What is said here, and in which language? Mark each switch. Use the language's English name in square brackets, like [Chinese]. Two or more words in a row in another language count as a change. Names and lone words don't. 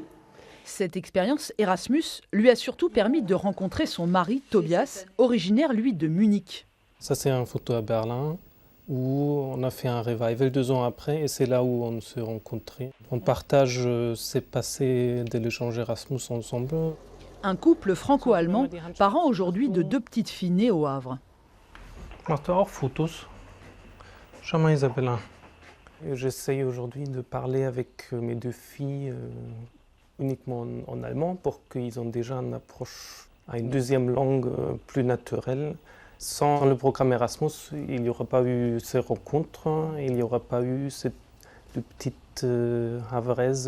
[French] Cette expérience Erasmus lui a surtout permis de rencontrer son mari Tobias, originaire lui de Munich. Ça c'est une photo à Berlin où on a fait un revival 2 ans après et c'est là où on s'est rencontrés. On partage ces passés de l'échange Erasmus ensemble. Un couple franco-allemand, parent aujourd'hui de 2 petites filles nées au Havre. [German] Machst du auch Fotos? Schau mal, Isabella. [French] J'essaye aujourd'hui de parler avec mes 2 filles uniquement en allemand pour qu'ils ont déjà une approche à une deuxième langue plus naturelle. Sans le programme Erasmus, il n'y aurait pas eu ces rencontres, il n'y aurait pas eu ces petites havraises.